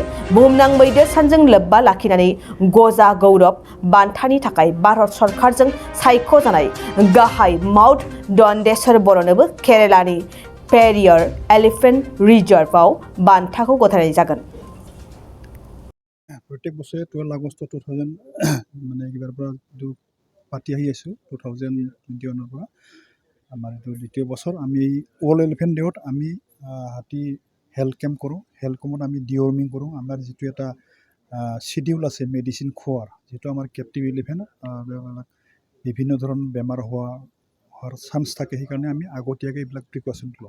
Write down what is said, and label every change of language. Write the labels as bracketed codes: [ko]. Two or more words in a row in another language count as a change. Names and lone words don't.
[brx] बुहुमनां मैदेर सानजों लोब्बा लाखिनानै गजा गौरब बान्थानि थाखाय भारत सरकारजों सायख'जानाय गाहाय माउथ दन्देश्वर बर'नोबो केरालानि पेरियार एलिफेन्ट रिजार्भआव बान्थाखौ गथायनाय जागोन। [as] प्रत्येक बছৰে 12 আগষ্ট 2000 মানে এইবাৰ পৰা পাতি আহি আছোঁ 2021 পৰা আমাৰ এইটো দ্বিতীয় বছৰ। আমি [en] all elephant day [as] আমি হাতী [en] health camp [as] কৰোঁ। [en] health camp [as] আমি ডিৱৰ্মিং কৰোঁ। আমাৰ যিটো এটা শিডিউল আছে মেডিচিন খোৱাৰ, যিটো আমাৰ [en] captive elephant [as] বিভিন্ন ধৰণৰ বেমাৰ হোৱাৰ চান্স থাকে, সেইকাৰণে আমি আগতীয়াকৈ এইবিলাক প্ৰিকশ্যন লওঁ।